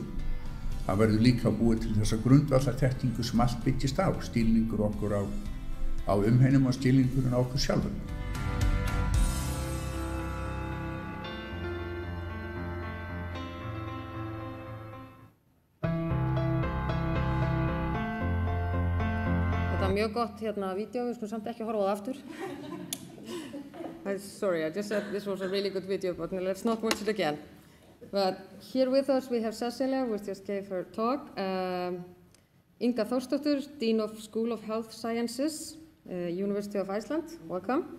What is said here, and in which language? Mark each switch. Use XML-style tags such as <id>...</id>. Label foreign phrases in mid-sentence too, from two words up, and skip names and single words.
<is>Það verður líka að búa til þessa grundvallar þekkingu sem allt byggist á, skilningur okkur á umheiminum og skilningurinn á okkur sjálfum. Mjög gott vídeo, við skulum samt ekki horfa á það aftur.</is> <en>Sorry, I just said this was a really good video, but let's not watch it again. But here with us we have Cecilia, who just gave her talk. Inga Þórsdóttir, Dean of School of Health Sciences, University of Iceland, welcome.</en>